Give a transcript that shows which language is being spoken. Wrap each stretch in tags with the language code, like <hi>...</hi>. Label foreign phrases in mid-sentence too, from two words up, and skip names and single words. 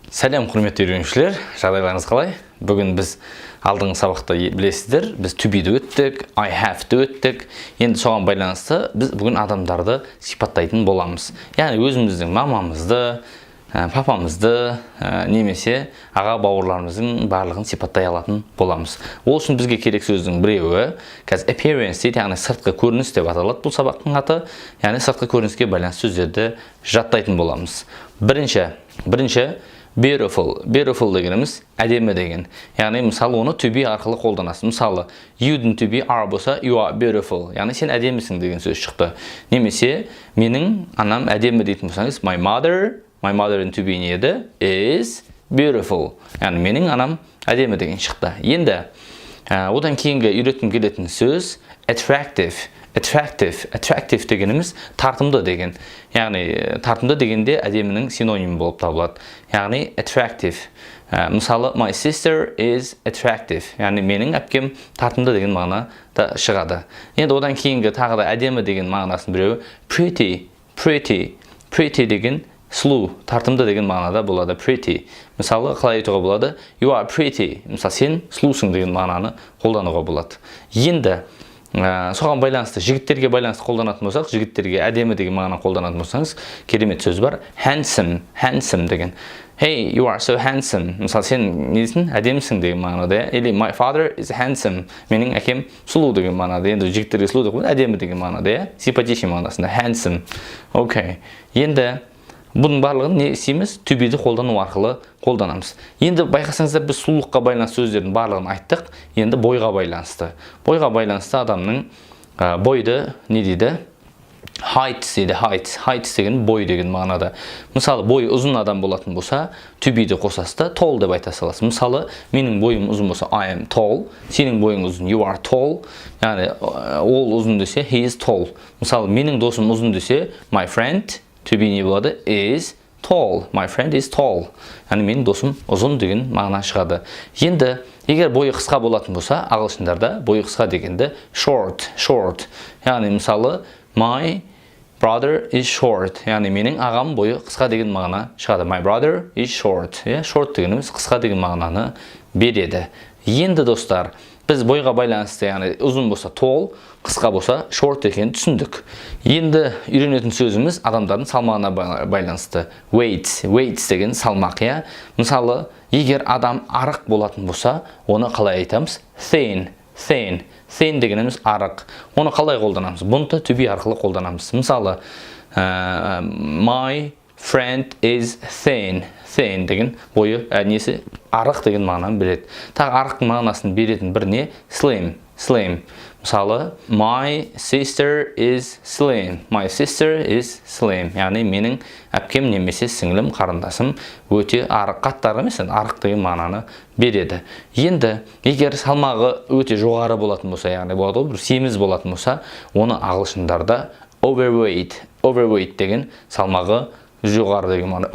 <kk>Сәлем құрметті үйренушілер, жағдайларыңыз қалай? Бүгін біз алдыңғы сабақта білесіздер, біз</kk> <en>to be-ді</en> <kk>өттік,</kk> <en>I have-ді</en> <kk>өттік. Енді соған байланысты біз бүгін адамдарды сипаттайтын боламыз. Яғни өзіміздің мамамызды, папамызды, немесе аға бауырларымыздың барлығын сипаттай алатын боламыз. Ол үшін бізге керек сөздің біреуі, қазір appearance дейді, яғни сыртқы көрініс деп аталады бұл сабақтың аты. Яғни сыртқы көрініске байланысты сөздерді жаттайтын боламыз. Бірінші beautiful дегеніміз әдемі деген. Яғни мысалы оны</kk> <en>to be</en> <kk>арқылы қолданасыз. Мысалы</kk> <en>you'дың to be are</en> <kk>болса</kk> <en>you are beautiful.</en> <kk>Яғни сен әдемісің деген сөз шықты. Немесе менің анам әдемі дейтін болсаңыз</kk> <en>my mother'ın to be</en> <kk>не еді?</kk> <en>Is beautiful.</en> <kk>Яғни менің анам әдемі деген шықты. Енді одан кейінгі үйреткім келетін сөз attractive дегеніміз тартымды деген. Яғни тартымды дегенде әдемінің синонимі болып табылады.</kk> <en>Яғни attractive. Мысалы my sister is attractive.</en> <kk>Яғни менің әпкем тартымды деген мағынада шығады. Енді одан кейінгі тағы да әдемі деген мағынасын біреуі pretty деген сұлу, тартымды деген мағынада болады pretty. Мысалы қалай айтуға болады?</kk> <en>You are pretty.</en> <kk>Мысалы сен сұлусың деген мағынаны қолдануға болады. Енді соған байланысты, жігіттерге байланысты қолданатын болсақ, жігіттерге әдемі деген мағынаны қолданатын болсаңыз, керемет сөз бар. Handsome деген.</kk> <en>Hey, you are so handsome.</en> <kk>Мысалы сен несің? Әдемісің деген мағынада.</kk> <en>Или my father is handsome.</en> <kk>Менің әкем сұлу деген мағынада. Енді жігіттерге сұлу деген әдемі деген мағынада. Сипатичный мағынасында handsome. Окей. Енді бұның барлығын не істейміз?</kk> <en>To be-ді</en> <kk>қолдану арқылы қолданамыз. Енді байқасаңыздар біз сұлулыққа байланысты сөздердің барлығын айттық. Енді бойға байланысты. Бойға байланысты адамның бойды не дейді? Heights дейді. Heights деген бой деген мағынада. Мысалы бой ұзын адам болатын болса,</kk> <en>to be-ді</en> <kk>қосасыз да tall деп айта саласыз. Мысалы менің бойым ұзын болса</kk> <en>I am tall,</en> <kk>сенің бойың ұзын</kk> <en>you are tall.</en> <kk>Яғни ол ұзын десе</kk> <en>he is tall.</en> <kk>Мысалы менің досым ұзын десе</kk> <en>my friend to be</en> <kk>не болады?</kk> <en>Is tall. My friend is tall.</en> <kk>Яғни менің досым ұзын деген мағына шығады. Енді егер бойы қысқа болатын болса, ағылшындарда бойы қысқа дегенді short.</kk> <en>Яғни мысалы my brother is short.</en> <kk>Яғни менің ағам бойы қысқа деген мағына шығады.</kk> <en>My brother is short. Short</en> <kk>дегеніміз қысқа деген мағынаны береді. Енді достар, біз бойға байланысты, яғни ұзын болса tall, қысқа болса short екенін түсіндік. Енді үйренетін сөзіміз адамдардың салмағына байланысты. Weights деген салмақ, иә. Мысалы, егер адам арық болатын болса, оны қалай айтамыз? Thin дегеніміз арық. Оны қалай қолданамыз? Бұны</kk> <en>to be</en> <kk>арқылы қолданамыз. Мысалы,</kk> <en>my friend is thin</en> <kk>деген бойы несі арық деген мағынаны береді. Тағы арықтың мағынасын беретін бір не? Slim. Мысалы,</kk> <en>my sister is slim.</en> <kk>Яғни менің әпкем немесе сіңлім, қарындасым өте арық, қатты арық емес, арық деген мағынаны береді. Енді егер салмағы өте жоғары болатын болса, яғни болады ғой, бір семіз болатын болса, оны ағылшындарда overweight деген салмағы жоғары деген мағына.</kk>